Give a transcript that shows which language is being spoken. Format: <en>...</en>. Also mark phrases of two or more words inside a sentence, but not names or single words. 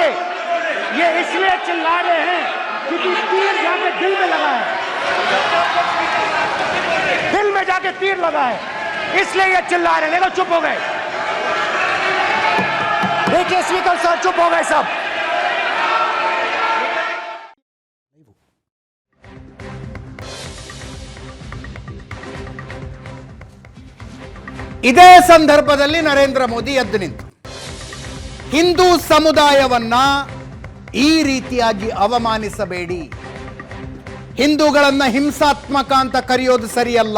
<hi>ये इसलिए चिल्ला रहे हैं क्योंकि तीर जाके दिल में लगा है, दिल में जाके तीर लगा है, इसलिए ये चिल्ला रहे हैं। देखो चुप हो गए, देखिए स्पीकर साहब चुप हो गए सब।</hi> <kn>ಇದೇ ಸಂದರ್ಭದಲ್ಲಿ ನರೇಂದ್ರ ಮೋದಿ ಎದ್ದು ನಿಂತು ಹಿಂದೂ ಸಮುದಾಯವನ್ನ ಈ ರೀತಿಯಾಗಿ ಅವಮಾನಿಸಬೇಡಿ, ಹಿಂದೂಗಳನ್ನ ಹಿಂಸಾತ್ಮಕ ಅಂತ ಕರೆಯೋದು ಸರಿಯಲ್ಲ.</kn>